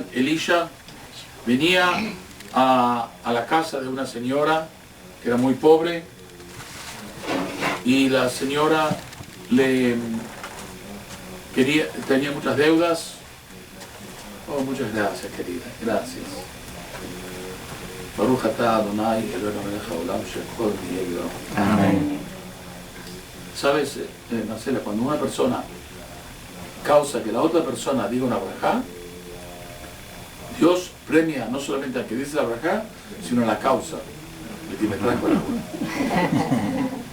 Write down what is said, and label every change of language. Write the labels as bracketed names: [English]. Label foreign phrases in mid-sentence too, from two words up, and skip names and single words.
[Spanish] Elisha venía a la casa de una señora que era muy pobre y la señora tenía muchas deudas. Oh, muchas gracias, querida. Gracias. [Hebrew] ברוך אתה אדוני אלוהינו מלך העולם שכל נהיה ברו. [Spanish] Amén. ¿Sabes, Marcela? Cuando una persona causa que la otra persona diga una brajá, Dios premia no solamente al que dice la brajá, sino a la causa. Le tiene trajo el agua.